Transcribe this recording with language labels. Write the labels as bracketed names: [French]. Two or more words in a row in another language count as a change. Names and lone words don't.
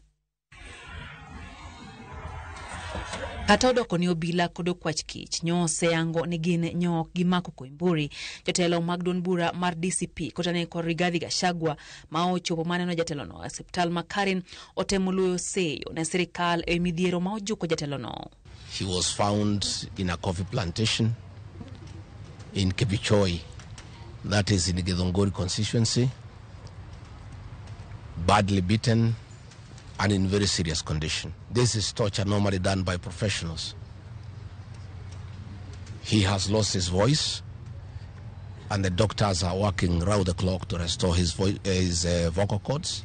[Luo (Kenya and Tanzania)] Kata odoko ni obila kod okwach kich nyose yango ni gin nyok gi mako Koimburi. Jotelo mag duond bura mar DCP kotane kod Rigathi Gachagua ma ochopo maneno jatelo no osiptal ma Karen otemo luyo seyo ne sirikal e midhiero ma ojuko jatelo no. [English] He was found in a coffee plantation in Kibichoi, that is in the Githongori constituency, badly beaten and in very serious condition. This is torture normally done by professionals. He has lost his voice, and the doctors are working round the clock to restore his vocal cords.